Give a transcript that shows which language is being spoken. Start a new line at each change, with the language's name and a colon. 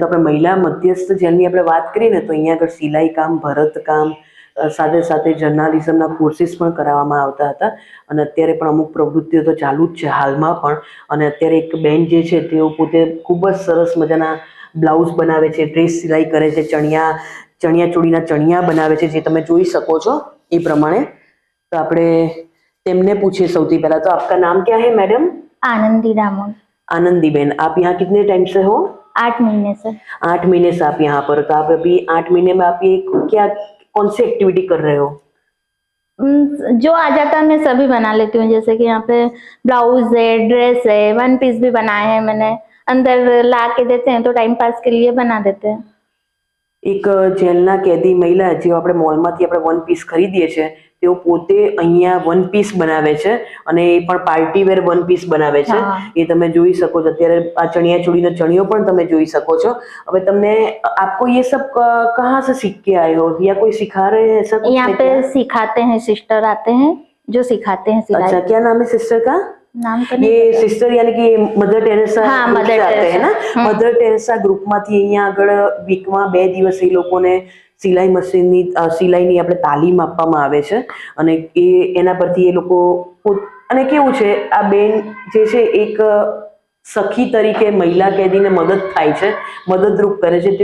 Gujarati: તો આપણે મહિલા મધ્યસ્થ જેલની આપણે વાત કરીએ ને તો અહીંયા આગળ સિલાઈ કામ, ભરત કામ, સાથે સાથે જર્નાલિઝમના કોર્સિસ પણ કરાવવામાં આવતા હતા અને અત્યારે પણ અમુક પ્રવૃત્તિઓ તો ચાલુ જ છે હાલમાં પણ. અને અત્યારે એક બેન જે છે તેઓ પોતે ખૂબ જ સરસ મજાના બ્લાઉઝ બનાવે છે, ડ્રેસ સિલાઈ કરે છે, ચણિયા ચોળીના ચણિયા બનાવે છે, જે તમે જોઈ શકો છો એ પ્રમાણે. તો આપણે तेमने
Hindi: पूछे सौથી पहला तो आपका नाम क्या है मैडम? आनंदी दामोद। आनंदी बहन, आप यहाँ कितने टाइम से हो? 8 महीने से। 8 महीने से आप यहाँ पर, तो आप अभी 8 महीने में आप ये क्या कौन सी एक्टिविटी कर रहे हो? जो आ जाता है मैं सभी बना लेती हूँ, जैसे कि यहाँ पे ब्लाउज है, ड्रेस है, 1 पीस भी बनाए हैं मैंने। अंदर ला के देते हैं तो टाइम पास के लिए बना देते हैं।
Gujarati: એક જેલના કેદી મહિલા જે આપણે મોલમાંથી આપણે 1 પીસ ખરીદીએ છીએ તેઓ પોતે અહીંયા 1 પીસ બનાવે છે અને એ પણ પાર્ટી વેર 1 પીસ બનાવે છે. એ તમે જોઈ શકો છો. અત્યારે આ ચણિયા ચોળીનો ચણિયો પણ તમે જોઈ શકો છો. હવે તમને
Hindi: आपको ये सब कहाँ से सीख के आए हो या कोई सिखा रहे हैं ऐसा कुछ? यहाँ पे सिखाते हैं, सिस्टर आते हैं जो सिखाते हैं सिलाई। अच्छा, क्या नाम है सिस्टर का? नाम तो नहीं ये सिस्टर यानी कि मदर टेरेसा हाँ, ग्रुप मदर से आते हैं ना. टेरेसा।
Gujarati: મધર ટેરેસા ગ્રુપમાંથી અહીંયા આગળ વીકમાં 2 દિવસ એ લોકોને સિલાઈ મશીનની સિલાઈની આપણે તાલીમ આપવામાં આવે છે અને એના પરથી એ લોકો અને કેવું છે આ બેન જે છે એક સખી તરીકે મહિલા કેદીને મદદ થાય છે, મદદરૂપ કરે છે.